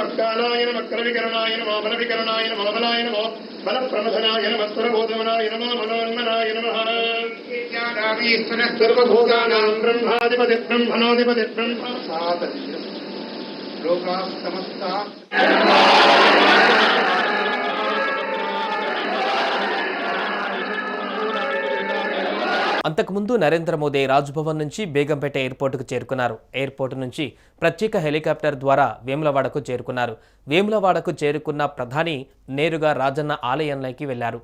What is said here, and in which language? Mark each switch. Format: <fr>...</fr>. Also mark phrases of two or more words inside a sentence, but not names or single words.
<sa>कालाय नमः करविकरणाय नमो बलविकरणाय नमो बलाय नमो बलप्रमथनाय नमः स्वरबोधमनाय नमो मनोन्मनाय नमः ईश्वरः सर्वभूतानां ब्रह्माधिपति ब्रह्मणोऽधिपति ब्रह्म लोकाः समस्ताः</sa> <te>అంతకుముందు నరేంద్ర మోదీ రాజ్భవన్ నుంచి బేగంపేట ఎయిర్పోర్టుకు చేరుకున్నారు. ఎయిర్పోర్టు నుంచి ప్రత్యేక హెలికాప్టర్ ద్వారా వేములవాడకు చేరుకున్నారు. వేములవాడకు చేరుకున్న ప్రధాని నేరుగా రాజన్న ఆలయంలోకి వెళ్లారు.</te>